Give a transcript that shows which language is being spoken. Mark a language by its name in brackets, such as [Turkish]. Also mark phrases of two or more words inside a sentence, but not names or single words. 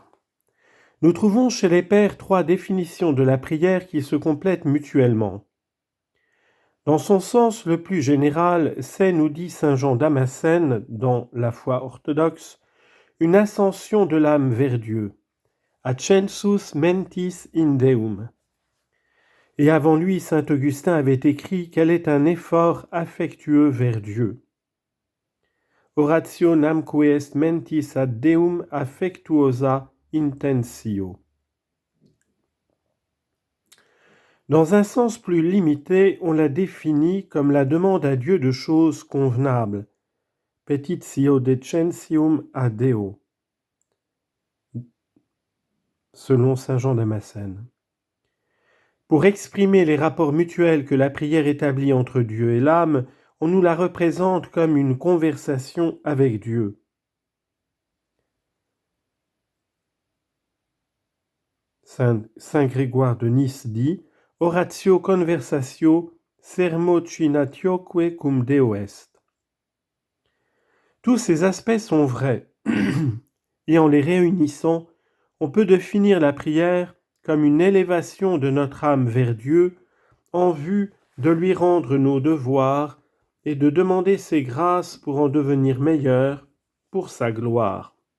[French] Nous trouvons chez les pères trois définitions de la prière qui se complètent mutuellement. Dans son sens le plus général, c'est, nous dit saint Jean Damascène dans la foi orthodoxe, une ascension de l'âme vers Dieu, [Latin] ascensus mentis in Deum. [French] Et avant lui, saint Augustin avait écrit qu'elle est un effort affectueux vers Dieu. [Latin] Oratio namque est mentis ad Deum affectuosa intentio. [French] Dans un sens plus limité, on la définit comme la demande à Dieu de choses convenables, [Latin] petitio decentium a Deo, [French] selon saint Jean Damascène. Pour exprimer les rapports mutuels que la prière établit entre Dieu et l'âme, on nous la représente comme une conversation avec Dieu. Saint Grégoire de Nice dit « [Latin] Oratio conversatio sermocinatioque cum Deo est ». [French] Tous ces aspects sont vrais, et en les réunissant, on peut définir la prière comme une élévation de notre âme vers Dieu en vue de lui rendre nos devoirs et de demander ses grâces pour en devenir meilleurs pour sa gloire.